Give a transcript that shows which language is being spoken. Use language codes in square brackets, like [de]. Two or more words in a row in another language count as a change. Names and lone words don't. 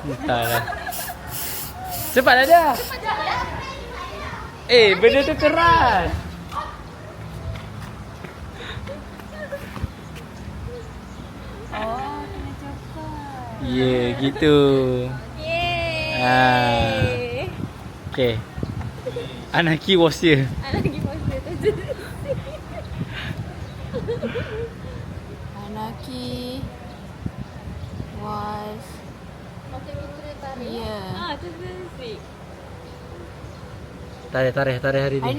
[ms] Entahlah. Cepatlah dia. Benda tu keras. Oh, kena coklat. Gitu. Yeay. [en] Okay. Anaki was here. [ms] Lagi masa tu. [en] Anaki was [ms] Macam kita tarik. Yeah. Tu sweet. Tarikh hari Hari